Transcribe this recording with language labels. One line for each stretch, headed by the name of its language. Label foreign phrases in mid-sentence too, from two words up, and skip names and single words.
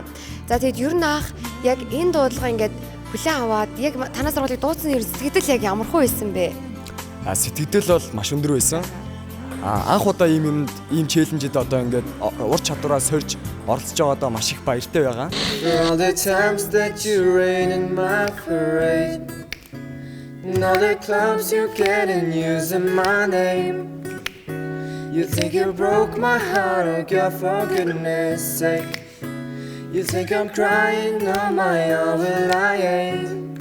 Mongolian: За тэгэд ер нь яг энэ дуудлага ингээд хүлээн аваад яг танай сургуулийг дуудсан ер нь сэтгэл яг ямар хөө байсан бэ? Сэтгэл бол маш өндөр байсан. Анх удаа ийм челленжэд одоо ингээд ур чадвараа сорж оролцож байгаадаа маш их баяртай байгаа.
English: All the times that you rain in my parade, and all the clubs you get in using my name. You think you broke my heart, oh girl, for goodness sake. You think I'm crying on my own, well I ain't.